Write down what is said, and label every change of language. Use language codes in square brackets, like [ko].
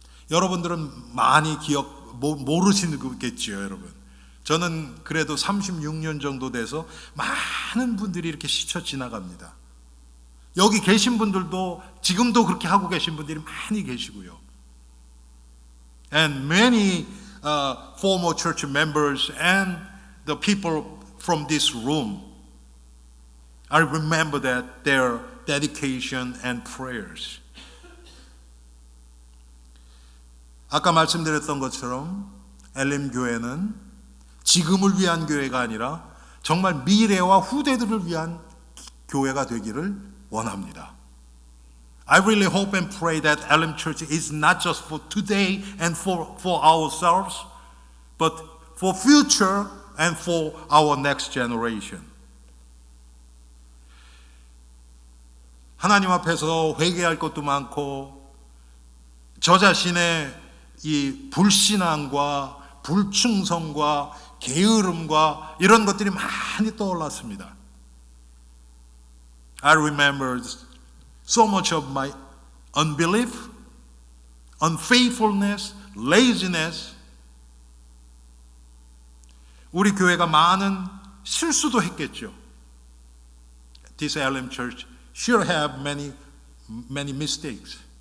[ko] 여러분들은 많이 모르시겠지요, 여러분. 저는 그래도 36년 정도 돼서 많은 분들이 이렇게 스쳐 지나갑니다. 여기 계신 분들도 지금도 그렇게 하고 계신 분들이 많이 계시고요. [en] And many former church members and the people from this room, I remember that their dedication and prayers. [ko] 아까 말씀드렸던 것처럼 엘림 교회는 지금을 위한 교회가 아니라 정말 미래와 후대들을 위한 교회가 되기를 원합니다. [en] I really hope and pray that Elim Church is not just for today and for ourselves, but for future and for our next generation. [ko] 하나님 앞에서 회개할 것도 많고 저 자신의 이 불신앙과 불충성과 게으름과 이런 것들이 많이 떠올랐습니다. [en] I remember so much of my unbelief, unfaithfulness, laziness. [ko] 우리 교회가 많은 실수도 했겠죠. [en] This Elim Church should have many mistakes.